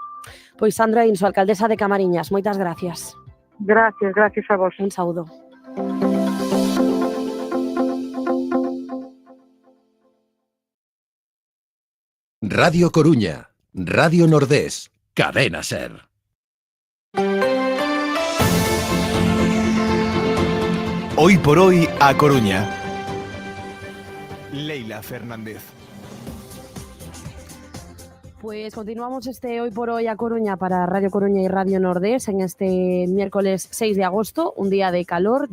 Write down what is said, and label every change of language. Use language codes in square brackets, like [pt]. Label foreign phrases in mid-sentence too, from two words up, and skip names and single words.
[gl] Pois Sandra Inso, alcaldesa de Camariñas, moitas gracias. Gracias a vos. Un saúdo. [es] Radio Coruña, Radio Nordés, Cadena Ser. Hoy por hoy a Coruña. Leila Fernández. Pues continuamos este Hoy por Hoy a Coruña para Radio Coruña y Radio Nordés en este miércoles 6 de agosto, un día de calor.